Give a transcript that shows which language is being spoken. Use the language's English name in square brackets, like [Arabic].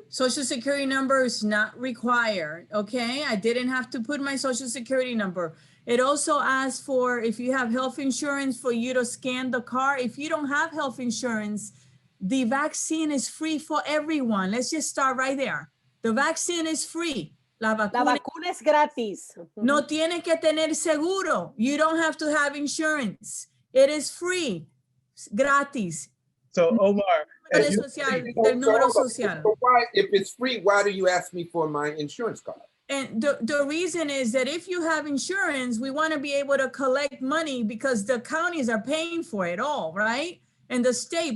[English] Social security number is not required. Okay. I didn't have to put my social security number. It also asks for, if you have health insurance, for you to scan the card. If you don't have health insurance, the vaccine is free for everyone. Let's just start right there. The vaccine is free. [Spanish] La vacuna es gratis. No tiene que tener seguro. [English] You don't have to have insurance. It is free. [Spanish] Gratis. [English] So Omar, [Spanish] Del número social. [English] So why, if it's free, why do you ask me for my insurance card? And the reason is that if you have insurance, we want to be able to collect money because the counties are paying for it all, right? And the state.